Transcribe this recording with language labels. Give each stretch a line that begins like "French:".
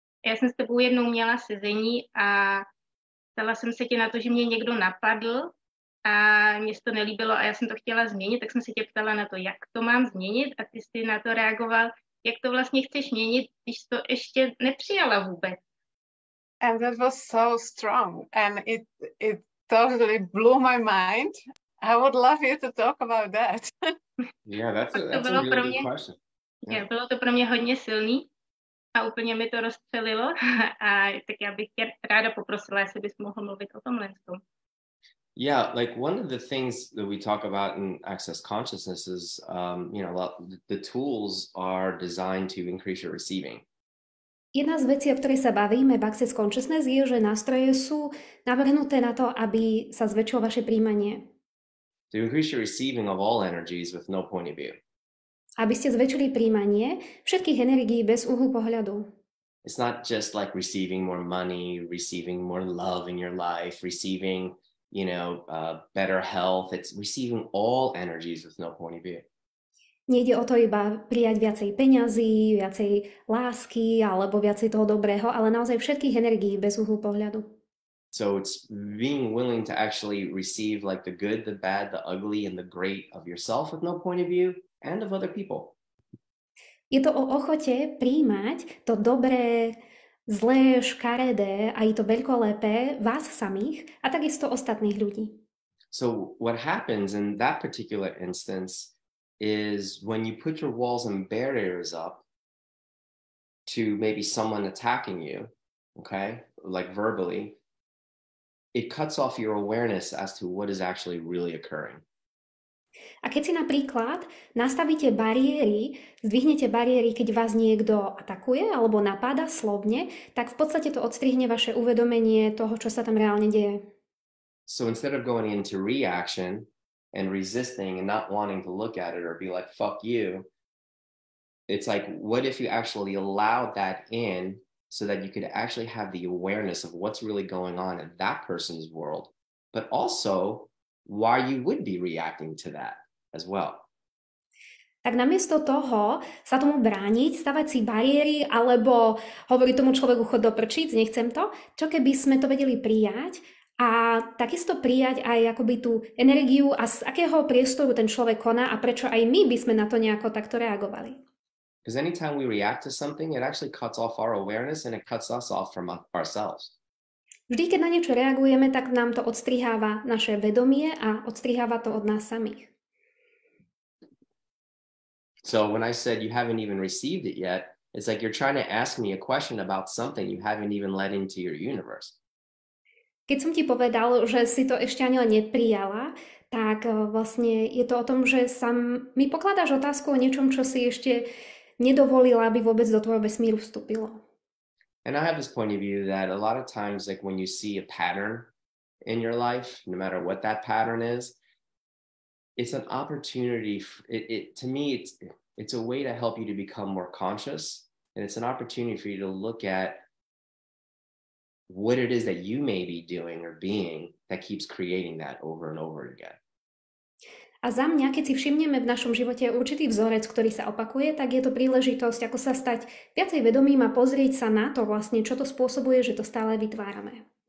Czech: Já jsem s tebou jednou měla sezení a ptala jsem se tě na to, že mě někdo napadl a mně se to nelíbilo a já jsem to chtěla změnit, tak jsem se tě ptala na to, jak to mám změnit a ty jsi na to reagoval, jak to vlastně chceš měnit, když to ještě nepřijala vůbec.
English: And that was so strong, and it totally blew my mind. I would love you to talk about that. Yeah, that's a really good question. Yeah.
Czech: Bylo to pro mě hodně silný a úplně mi to rozstřelilo a tak já bych tě ráda poprosila, jestli bys mohl mluvit o tomhle.
English: Yeah, like one of the things that we talk about in Access Consciousness is, you know, the tools are designed to increase your receiving.
Slovak: Jedna z vecí, o ktorej sa bavíme v Access Consciousness, je, že nástroje sú navrhnuté na to, aby sa zväčšilo vaše príjmanie.
English: To increase your receiving of all energies with no point of view.
Slovak: Aby ste zväčšili príjmanie všetkých energií bez uhlu pohľadu.
English: It's not just like receiving more money, receiving more love in your life, receiving, you know, better health. It's receiving all energies with no point of view.
Slovak: Nejde o to iba prijať viacej peňazí, viacej lásky alebo viacej toho dobrého, ale naozaj všetkých energií bez uhlu pohľadu.
English: So it's being willing to actually receive like the good, the bad, the ugly, and the great of yourself with no point of view and of other people.
Slovak: Je to o ochote prijímať to dobré, zlé, škaredé a i to veľkolepé vás samých a takisto ostatných ľudí.
English: So what happens in that particular instance is when you put your walls and barriers up to maybe someone attacking you, okay, like verbally, it cuts off your awareness as to what is actually really occurring.
Slovak: A keď si napríklad nastavíte bariéry, zdvihnete bariéry, keď vás niekto atakuje alebo napáda slovne, tak v podstate to odstrihne vaše uvedomenie toho, čo sa tam reálne deje.
English: So instead of going into reaction and resisting and not wanting to look at it or be like, fuck you, it's like, what if you actually allowed that in so that you could actually have the awareness of what's really going on in that person's world, but also why you would be reacting to that as well.
Slovak: Tak namiesto toho sa tomu brániť, stavať si bariéry alebo hovoriť tomu človeku chod do prčíc, nechcem to, čo keby sme to vedeli prijať a takisto prijať aj akoby tú energiu a z akého priestoru ten človek koná a prečo aj my by sme na to nejako takto reagovali.
English: Because anytime we react to something, it actually cuts off our awareness and it cuts us off from ourselves.
Slovak: Vždy, keď na niečo reagujeme, tak nám to odstriháva naše vedomie a odstriháva to od nás samých.
English: So when I said you haven't even received it yet, it's like you're trying to ask me a question about something you haven't even let into your universe.
Slovak: Keď som ti povedal, že si to ešte ani len neprijala, tak vlastne je to o tom, že mi pokladáš otázku o niečom, čo si ešte nedovolila, aby vôbec do tvojho vesmíru vstúpilo.
English: And I have this point of view that a lot of times, like when you see a pattern in your life, no matter what that pattern is, it's an opportunity. To me, it's a way to help you to become more conscious, and it's an opportunity for you to look at what it is that you may be doing or being that keeps creating that over and over again.
Slovak: A za mňa, keď si všimneme v našom živote určitý vzorec, ktorý sa opakuje, tak je to príležitosť, ako sa stať viacej vedomým a pozrieť sa na to vlastne, čo to spôsobuje, že to stále vytvárame.